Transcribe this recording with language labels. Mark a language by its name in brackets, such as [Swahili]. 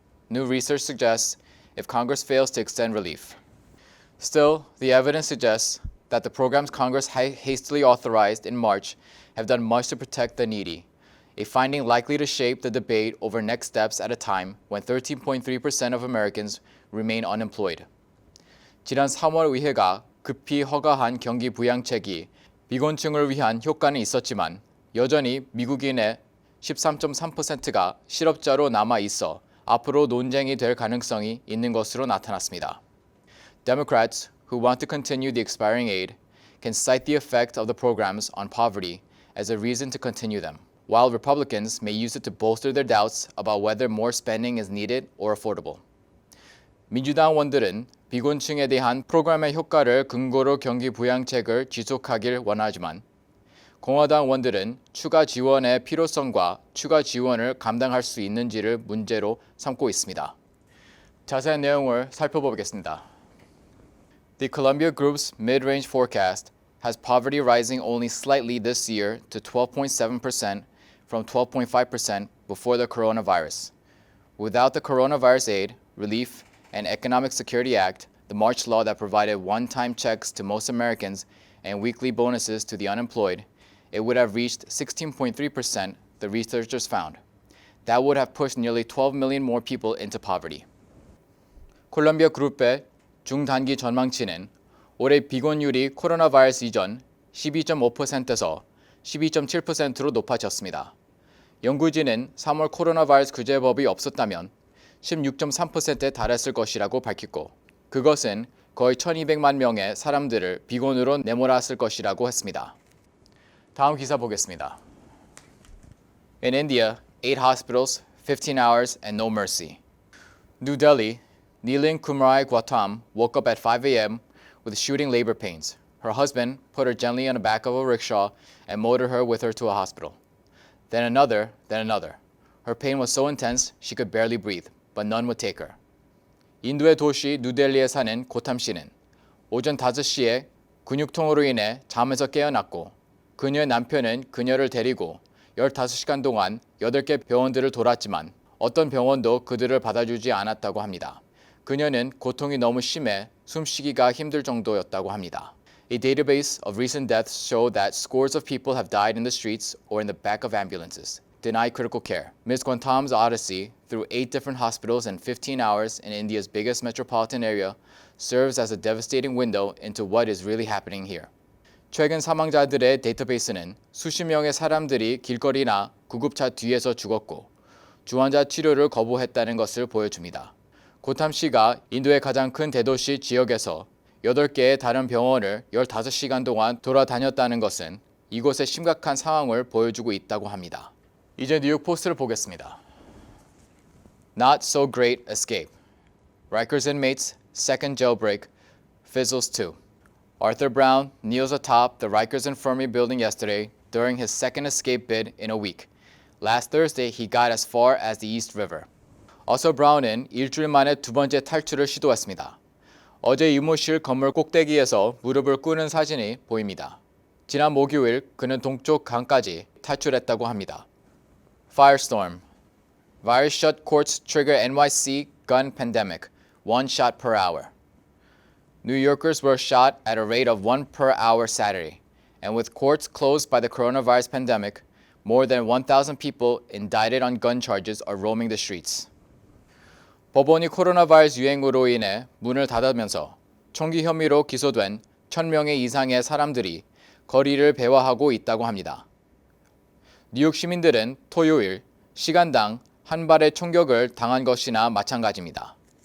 [English] New research suggests if Congress fails to extend relief. Still, the evidence suggests that the programs Congress hastily authorized in March have done much to protect the needy, a finding likely to shape the debate over next steps at a time when 13.3% of Americans remain unemployed. [Korean] 지난 3월 의회가 급히 허가한 경기 부양책이 비곤층을 위한 효과는 있었지만 여전히 미국인의 13.3%가 실업자로 남아 있어 앞으로 논쟁이 될 가능성이 있는 것으로 나타났습니다. [English] Democrats who want to continue the expiring aid can cite the effect of the programs on poverty as a reason to continue them, while Republicans may use it to bolster their doubts about whether more spending is needed or affordable. [Korean] 민주당원들은 비곤층에 대한 프로그램의 효과를 근거로 경기 부양책을 지속하길 원하지만 공화당원들은 추가 지원의 필요성과 추가 지원을 감당할 수 있는지를 문제로 삼고 있습니다. 자세한 내용을 살펴보겠습니다. [English] The Columbia Group's mid-range forecast has poverty rising only slightly this year to 12.7% from 12.5% before the coronavirus. Without the coronavirus aid, relief, and Economic Security Act, the March law that provided one-time checks to most Americans and weekly bonuses to the unemployed, it would have reached 16.3%, the researchers found. That would have pushed nearly 12 million more people into poverty. [Korean] 콜럼비아 그룹의 중단기 전망치는 올해 비곤율이 코로나 바이러스 이전 12.5%에서 12.7%로 높아졌습니다. 연구진은 3월 코로나 바이러스 규제법이 없었다면 16.3%에 달했을 것이라고 밝혔고 그것은 거의 1200만 명의 사람들을 비곤으로 내몰았을 것이라고 했습니다. 다음 기사 보겠습니다. [English] In India, 8 hospitals, 15 hours, and no mercy. New Delhi, Neelin Kumrai Gautam woke up at 5 a.m. with shooting labor pains. Her husband put her gently on the back of a rickshaw and motored her with her to a hospital. Then another. Her pain was so intense she could barely breathe, but none would take her. [Korean] 인도의 도시 뉴델리에 사는 고탐 씨는 오전 5시에 근육통으로 인해 잠에서 깨어났고 그녀의 남편은 그녀를 데리고 15시간 동안 8개 병원들을 돌았지만 어떤 병원도 그들을 받아주지 않았다고 합니다. 그녀는 고통이 너무 심해 숨쉬기가 힘들 정도였다고 합니다. [English] A database of recent deaths show that scores of people have died in the streets or in the back of ambulances, denied critical care. Ms. Gautam's odyssey through 8 different hospitals in 15 hours in India's biggest metropolitan area serves as a devastating window into what is really happening here. [Korean] 최근 사망자들의 데이터베이스는 수십 명의 사람들이 길거리나 구급차 뒤에서 죽었고 중환자 치료를 거부했다는 것을 보여줍니다. 고탐 씨가 인도의 가장 큰 대도시 지역에서 8개의 다른 병원을 15시간 동안 돌아다녔다는 것은 이곳의 심각한 상황을 보여주고 있다고 합니다. 이제 뉴욕 포스트를 보겠습니다. [English] Not so great escape. Rikers inmates second jailbreak fizzles too. Arthur Brown kneels atop the Rikers Infirmary building yesterday during his second escape bid in a week. Last Thursday, he got as far as the East River. [Korean] 어서 브라운은 일주일 만에 2번째 탈출을 시도했습니다. 어제 유모실 건물 꼭대기에서 무릎을 꿇은 사진이 보입니다. 지난 목요일 그는 동쪽 강까지 탈출했다고 합니다. [English] Firestorm. Virus shut courts trigger NYC gun pandemic. 1 shot per hour. New Yorkers were shot at a rate of 1 per hour Saturday. And with courts closed by the coronavirus pandemic, more than 1,000 people indicted on gun charges are roaming the streets. [Korean] 법원이 코로나 바이러스 유행으로 인해 문을 닫으면서 총기 혐의로 기소된 1,000명 이상의 사람들이 거리를 배회하고 있다고 합니다. 뉴욕 시민들은 토요일 시간당 한 발의 총격을 당한 것이나 마찬가지입니다.